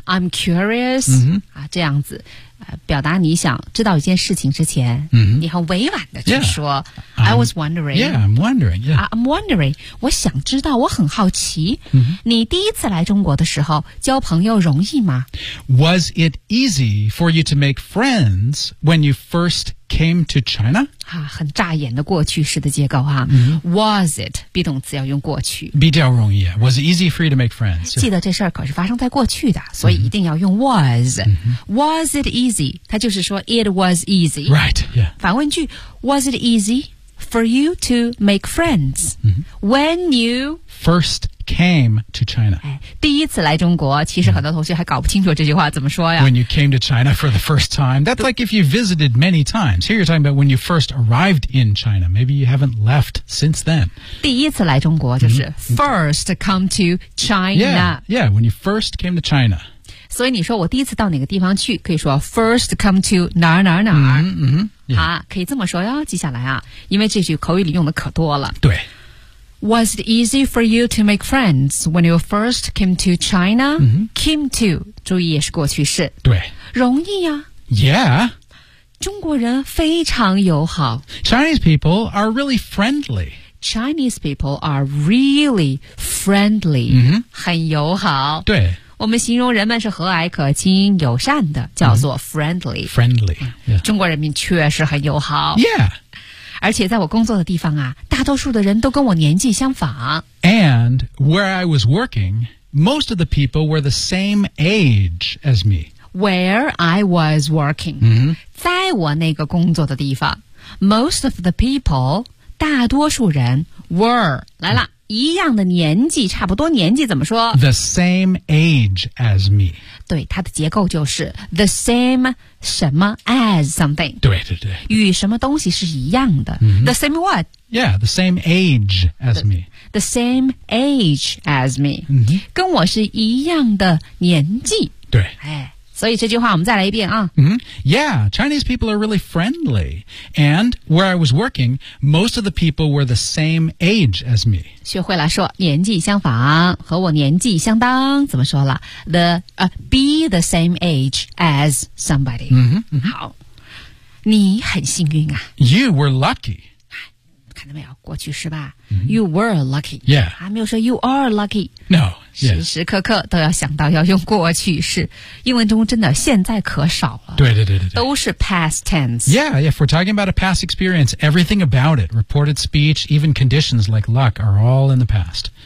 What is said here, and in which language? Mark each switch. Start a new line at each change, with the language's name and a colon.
English: I'm curious.、
Chinese: 这样子、表达你想知道一件事情之前、你很委婉的去说、
English: yeah. I was wondering. Yeah, I'm wondering. Yeah, I'm wondering.
Chinese: 我想知道，我很好奇、你第一次来中国的时候交朋友容易吗
English: ？Was it easy for you to make friends when you first came to China?
Chinese: 很扎眼的过去式的结构哈、
English: Was it?
Chinese: 比动词要用过去。比较容易、
English: Was it easy for you to make friends?
Chinese: 记得这事儿可是发生在过去的所以一定要用 was.、
English: Was it easy?
Chinese: 它就是说
English: it was easy. Right, yeah. 反问句 was it easy for you to make friends?、When you first came to China.、
Chinese: 第一次来中国其实很多同学还搞不清楚这句话怎么说呀。
English: When you came to China for the first time. That's like if you visited many times. Here you're talking about when you first arrived in China. Maybe you haven't left since then.
Chinese: 第一次来中国就是
English: first come to China. Yeah, when you first came to China.
Chinese: 所以你说我第一次到哪个地方去，可以说
English: first come to
Chinese: 哪儿哪儿哪儿。嗯嗯，好，可以这么说哟，记下来啊，因为这句口语里用的可多了。对。
English: Was it easy for you to make friends when you first came to China?、 Mm-hmm. Came to,
Chinese: 注意也是过去式。对。容易啊。
English: Yeah.
Chinese: 中国人非常友好。
English: Chinese people are really friendly. Chinese people are really friendly.、 Mm-hmm.
Chinese: 很友好。对。我们形容人们是和蔼可亲、友善的，叫做 friendly.、
English: Mm-hmm. Friendly.、Yeah.
Chinese: 中国人民确实很友好。
English: Yeah.
Chinese: 而且在我工作的地方啊，大多数的人都跟我年纪相仿。
English: And where I was working, most of the people were the same age as me. Where I was working,、 mm-hmm.
Chinese: 在我那个工作的地方 ,
English: most of the people,
Chinese: 大多数人 were, 来了、mm-hmm. 一样的年纪，差不多年纪怎么说
English: ?The same age as me.
Chinese: 对，它的结构就是
English: the same
Chinese: 什么
English: as something
Chinese: 对对对与什么东西是一样的、 mm-hmm.
English: The same what? Yeah, the same age as me The same age as me、 mm-hmm.
Chinese: 跟我是一样的年纪对、哎、所以这句话我们再来一遍啊、 mm-hmm.
English: Yeah, Chinese people are really friendly And where I was working Most of the people were the same age as me
Chinese: 学会了说年纪相仿和我年纪相当怎么说了
English: The、beThe same age as somebody. Mm-hmm, mm-hmm.
Chinese: 好，你很幸运啊。
English: You were lucky.
Chinese: 看到没有，过去式吧。 Mm-hmm.
English: You were lucky. Yeah.
Chinese: 还没有说
English: you are lucky. No.
Chinese: 时时刻刻都要想到要用过去式。 Yes. 英文中真的现在可少了。对对对对对。都是
English: past tense. Yeah, yeah. If we're talking about a past experience, everything about it, reported speech, even conditions like luck are all in the past.